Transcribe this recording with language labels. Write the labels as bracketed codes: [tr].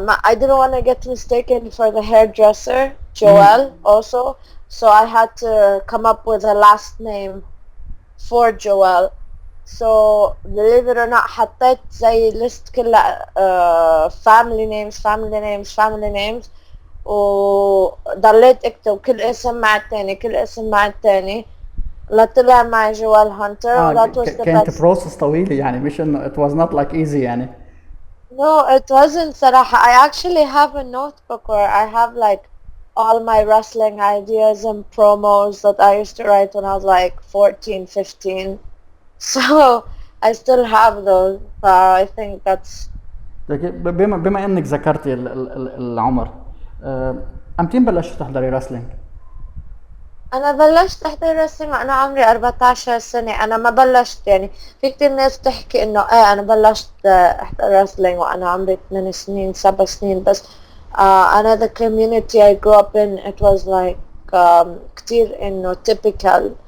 [en] I didn't want to get mistaken for the hairdresser Joelle also, so I had to come up with a last name for Joelle. So believe it or not [ar] حطيت زي list كلها family names وضليت اكتب كل اسم مع التاني لطلع مع جوال هانتر. كانت بروسس طويلة يعني، مش انه [en] it was not like easy [ar] يعني. [en] No, it wasn't [ar] صراحة. [en] I actually have a notebook where I have like all my wrestling ideas and promos that I used to write when I was like 14, 15. So I still have those. I think that's. [ar] بما انك ذكرتي العمر، امتين بلشت تحضري رسلينج؟ أنا بلشت أحضر رسلينج وأنا عمري 14 سنة. أنا ما بلشت يعني في كتير ناس بتحكي إنه أنا بلشت أحضر رسلينج وأنا عمري 8 سنين 7 سنين، بس أنا [en] the community I grew up in it was like [ar] كتير إنه typical.